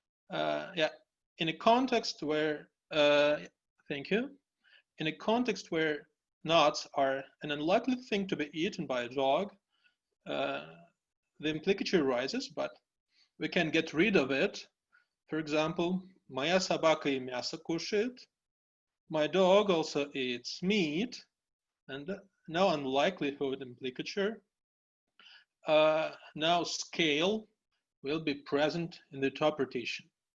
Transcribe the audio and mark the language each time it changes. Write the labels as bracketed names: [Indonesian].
[English] Yeah, in a context where, thank you, in a context where nuts are an unlikely thing to be eaten by a dog, the implicature arises, but we can get rid of it. [Russian] For example, «Моя собака и мясо кушает». [English] My dog also eats meat, and no unlikelihood implicature. Now scale will be present in the interpretation.